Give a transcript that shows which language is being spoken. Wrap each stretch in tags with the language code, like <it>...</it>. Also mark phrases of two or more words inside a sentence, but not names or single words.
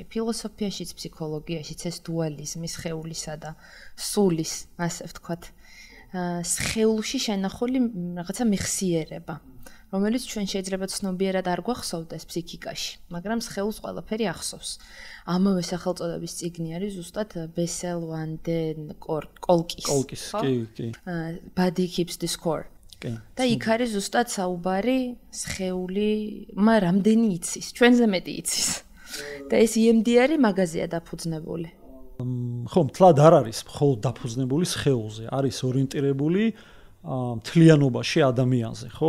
<ka>ფილოსოფიაშიც, ფსიქოლოგიაშიც ეს დუალიზმი სხეულისა და სულის, ასე ვთქვათ, სხეულში შენახული რაღაცა მეხსიერება, რომელიც ჩვენ შეიძლება ცნობიერად არ გვახსოვდეს ფსიქიკაში, მაგრამ სხეულს ყველაფერი ახსოვს. ამავე სახელწოდების წიგნი არის ზუსტად ბესელ ვან დენ კოლკის. კი.</ka> <en>Body keeps the score.</en> <ka>და იქ არის ზუსტად საუბარი სხეული, რამდენი იცის, ჩვენზე მეტი იცის. და ეს EMDR-ი მაგაზია დაფუძნებული. ხო, მთლად არ არის მხოლოდ დაფუძნებული სხეულზე, არის ორიენტირებული მთლიანობაში ადამიანზე, ხო?</ka>